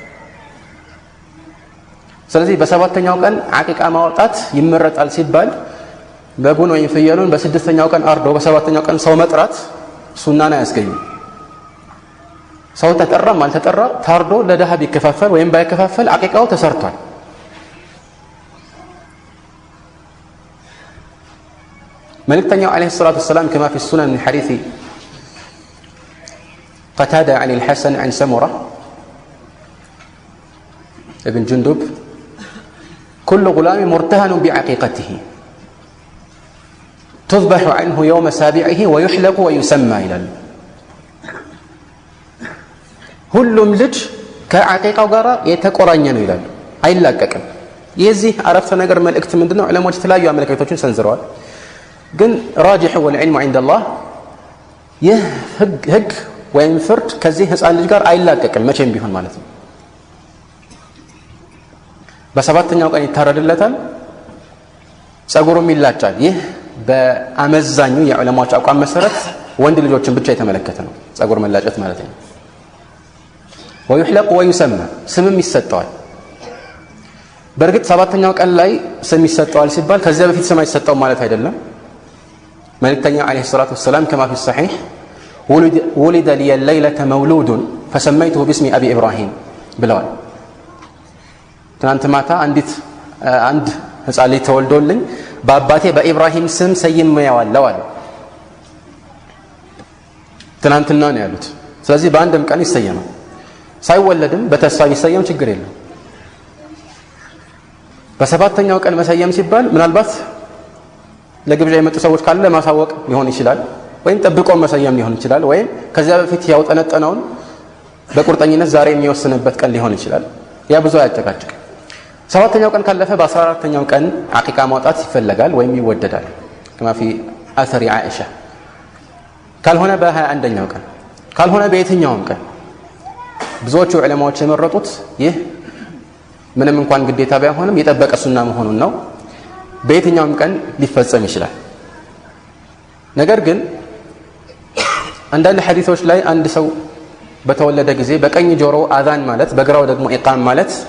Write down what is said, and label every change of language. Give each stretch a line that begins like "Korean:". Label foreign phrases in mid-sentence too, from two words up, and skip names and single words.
Amharic: ስለዚህ በሰባተኛው ቀን አቂቃ ማውጣት ይመረጣል ሲባል በጉን ወይም ፍየሉን በስድስተኛው ቀን አርዶ በሰባተኛው ቀን ሰው መጥራት ሱናን አያስገኝም። ሰው ተጠራም አልተጠራ ታርዶ ለድሃ ቢከፋፈል ወይም ባይከፋፈል አቂቃው ተሰርቷል።
Arabic: መልእክተኛው عليه الصلاة والسلام كما في السنن من حديث قتادة عن الحسن عن سمرة ابن جندب كل غلام مرتهن بعقيقته تذبح عنه يوم سابعه ويحلق ويسمى إلى
Amharic: ሁሉም ልጅ ከአቂቃው ጋር የተቆራኘ ነው ይላሉ። አይላቀቅም። የዚህ አረፍተ ነገር መልእክት ምንድነው? ዑለማዎች የተለያዩ አመለካከቶችን ሰንዝረዋል። ግን
Arabic: راجح والعلم عند الله
Amharic: ይህ ህግ ወይም ፍርድ ከዚህ ህፃን ልጅ ጋር አይላቀቅም መቼም ቢሆን ማለት ነው። በሰባተኛው ቀን ይታረድለታል፣ ጸጉሩም ይላጫል። ይህ በአመዛኙ የዑለማዎች አቋም መሰረት ወንድ ልጆችን ብቻ የተመለከተ ነው ጸጉር መላጨት ማለት ነው።
Arabic: ويحلق ويسمى
Amharic: ስምም ይሰጠዋል። በእርግጥ ሰባተኛው ቀን ላይ ስም ይሰጠዋል ሲባል ከዚያ በፊት ስም አይሰጠው ማለት አይደለም። መልእክተኛ
Arabic: عليه الصلاة والسلام كما في الصحيح ولد لي الليلة مولود فسميته باسم أبي إبراهيم
Amharic: ብለዋል። ትናንት ማታ አንድ ህፃን ልጅ ተወልዶልኝ በአባቴ በኢብራሂም ስም ሰይሜዋለሁ አለ። ትናንትና ነው ያሉት። ስለዚህ በአንድም ቀን ይሰየማል። ሳይወለድም በተስፋ ይሰየም ችግር የለም። በሰባተኛው ቀን መሰየም ሲባል ምናልባት ለግብዣ የመጡ ሰዎች ካለ ለማሳወቅ ሊሆን ይችላል፣ ወይም ጠብቆ መሰየም ሊሆን ይችላል፣ ወይም ከዚያ በፊት ያውጠነጠነውን በቁርጠኝነት ዛሬ የሚወስንበት ቀን ሊሆን ይችላል። ያ ብዙ አያጨቃጭቅ። ሰባተኛው ቀን ካለፈ በ14ኛው ቀን አቂቃ ማውጣት ይፈለጋል ወይም ይወደዳል
Arabic: كما في أثر عائشة።
Amharic: ካልሆነ በ21ኛው ቀን ካልሆነ በየትኛውም ቀን ብዙዎቹ ዑለማዎች የመረጡት ይህ ምንም እንኳን ግዴታ ባይሆንም የጠበቀ ሱና መሆኑን ነው። በየትኛውም ቀን ሊፈጸም ይችላል። ነገር ግን አንዳንድ ሐዲሶች ላይ አንድ ሰው በተወለደ ጊዜ በቀኝ ጆሮ አዛን ማለት በግራው ደግሞ ኢቃም ማለት